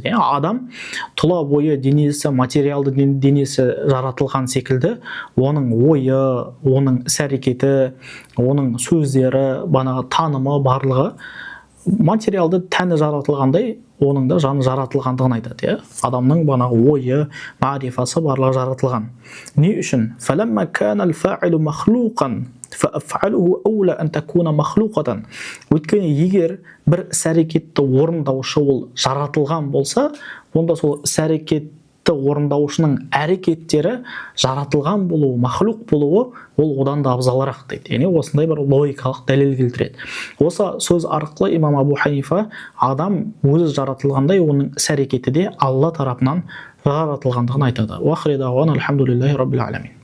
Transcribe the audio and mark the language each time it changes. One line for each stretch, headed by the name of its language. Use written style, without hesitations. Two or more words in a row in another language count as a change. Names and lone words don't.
Kazakh: Адам тұла бойы денесі, материалды денесі жаратылған секілді, оның ойы, оның іс-әрекеті, оның сөздері, танымы барлығы материалды тәні жаратылғандай, оның да жаны жаратылғандығын айтады. Адамның ойы, мағрифасы барлығы жаратылған. Не үшін?
Arabic: فَلَمَّا كَانَ الْفَاعِلُ مَخْلُوقًا فَأَفْعَلُهُ أَوْلَى أَنْ تَكُونَ مَخْلُوقًا.
Kazakh: Өйткені егер бір іс-әрекетті орындаушы ол жаратылған болса, онда сол іс-әрекетті орындаушының әрекеттері жаратылған болуы, махлуқ болуы, ол одан да абзалырақ дейді. Яғни осындай бір логикалық дәлел келтіреді. Осы сөз арқылы имам Абу Ханифа адам өзі жаратылғандай, оның іс-әрекеті де Алла тарапынан жаратылғандығын айтады.
Arabic: وآخر دعوانا الحمد لله رب العالمين.